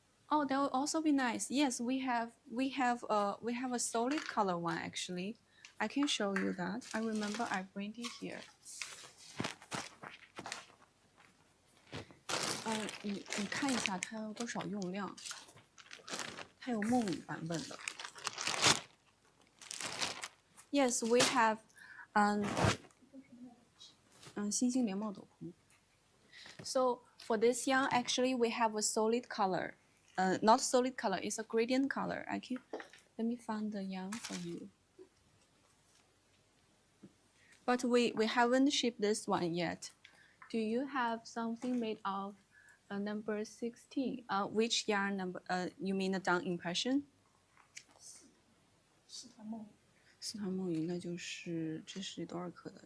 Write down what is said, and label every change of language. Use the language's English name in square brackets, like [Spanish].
[English] Oh, that would also be nice. Yes, we have a solid color one actually. I can show you that. I remember I bring it here. [Chinese] 你看一下它有多少用量，它有梦语版本的。 [English] Yes, we have 星星连帽斗篷。 So for this yarn, actually we have a solid color. Not solid color, it's a gradient color. Let me find the yarn for you. But we haven't shipped this one yet. Do you have something made of number 16? Which yarn number? You mean the down impression? [Chinese] 四团梦语，那就是这是多少克的？